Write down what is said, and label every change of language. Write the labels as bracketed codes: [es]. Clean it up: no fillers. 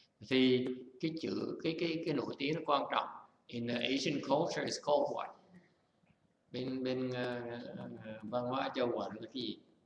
[vi] Thì cái chữ cái nổi tiếng nó quan trọng. [en] In the Asian culture, it's called what? [vi] Bên văn hóa châu Á là cái gì?